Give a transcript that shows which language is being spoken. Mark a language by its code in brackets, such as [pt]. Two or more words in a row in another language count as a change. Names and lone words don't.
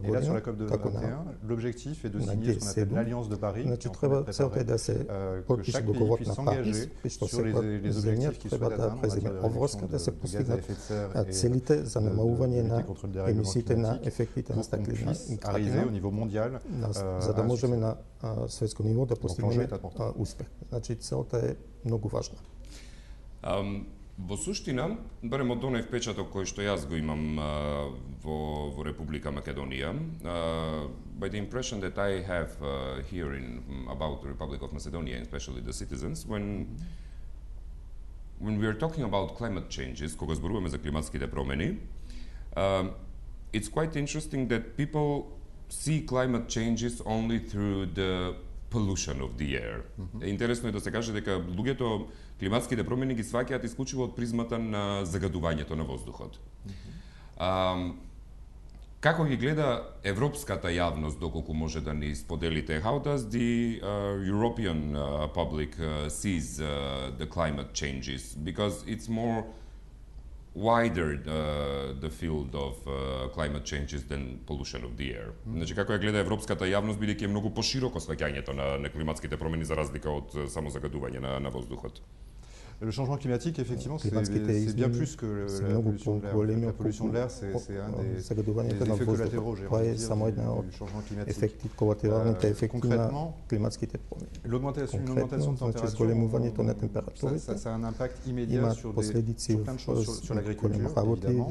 [fr] Et là, sur la COP21, l'objectif est de signer ce qu'on appelle l'Alliance de Paris, qui est en train de préparer que chaque pays puisse s'engager sur les objectifs qu'il souhaite atteindre en matière de réduction de gaz à effet de serre et de lutter contre le dérèglement climatique, pour qu'on puisse arriver au niveau mondial [mk] за да можеме на светско ниво да постигнеме успех. Значи целта е многу важна. Во суштина, барем од оној впечаток кој што јас го имам во Република Македонија, [en] by the impression that I have here about the Republic of Macedonia, and especially the citizens, when we are talking about climate changes, [mk] кога зборуваме за климатските промени, [en] it's quite interesting that people see climate changes only through the pollution of the air. [mk] Интересно е да се каже дека луѓето климатските промени ги сваќаат исклучиво од призмата на загадувањето на воздухот. Како ги гледа европската јавност, доколку може да ни споделите? [en] How does the European public sees the climate changes? Because it's more wider the field of climate changes than pollution of the air. [mk] Значи, како ја гледа европската јавност, бидејќи е многу пошироко сваќањето на климатските промени за разлика од само загадување на воздухот. [fr] Le changement climatique, effectivement, c'est bien plus que la pollution de l'air. La pollution de l'air, c'est un des effets collatéraux du changement climatique. Concrètement, l'augmentation de température, ça a un impact immédiat sur plein de choses, sur l'agriculture, évidemment.